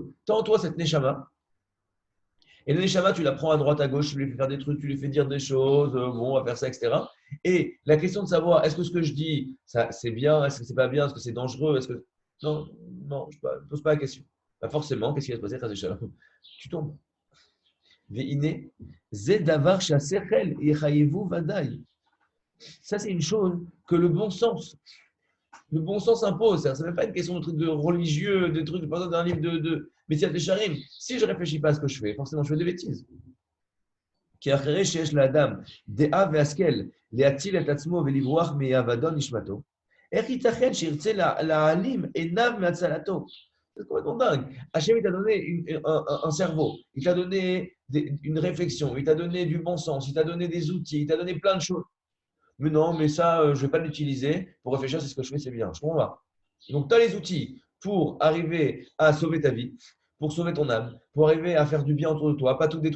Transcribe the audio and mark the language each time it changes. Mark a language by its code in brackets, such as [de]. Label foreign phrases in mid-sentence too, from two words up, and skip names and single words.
[fr] Tant toi, cette Neshama, et le Neshama, tu la prends à droite, à gauche, tu lui fais faire des trucs, tu lui fais dire des choses, bon, on va faire ça, etc. Et la question de savoir, est-ce que ce que je dis, ça, c'est bien, est-ce que c'est pas bien, est-ce que c'est dangereux, est-ce que. Non, non, je ne pose pas la question. Bah forcément, qu'est-ce qui va se passer, Chazé Tu tombes. [he] Veine, זה דבר שהשכל יחייבו ודאי. [fr] Ça, c'est une chose que le bon sens impose. Ce n'est même pas une question de trucs de religieux, de trucs, par exemple, d'un livre de Messias de Charim. Si je ne réfléchis pas à ce que je fais, forcément, je fais des bêtises. [he] כי אחרי שיש לאדם דעה והשכל להציל את עצמו ולברוח מאבדון נשמתו, איך ייתכן שירצה להעלים עיניו מהצלתו? [fr] C'est complètement dingue. Hachem, il t'a donné un cerveau, il t'a donné une réflexion, il t'a donné du bon sens, il t'a donné des outils, il t'a donné plein de choses. Mais non, mais ça, je ne vais pas l'utiliser pour réfléchir si ce que je fais, c'est bien. Je comprends pas. Donc, tu as les outils pour arriver à sauver ta vie, pour sauver ton âme, pour arriver à faire du bien autour de toi, pas tout détruire.